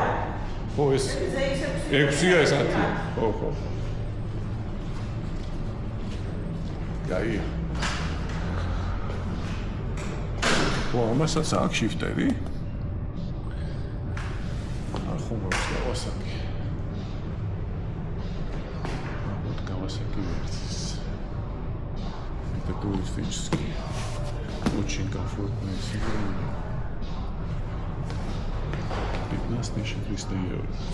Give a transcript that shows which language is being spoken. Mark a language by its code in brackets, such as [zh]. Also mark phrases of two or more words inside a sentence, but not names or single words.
[ka] ხო, ეს 6-ია ეს 10-ია. ხო. გაია. ხო, ამასაც აქვს შიფტერი. ხო, Kawasaki. [ru] Вот Kawasaki версис. Это туристический. Очень комфортный сиденье. 15300 евро.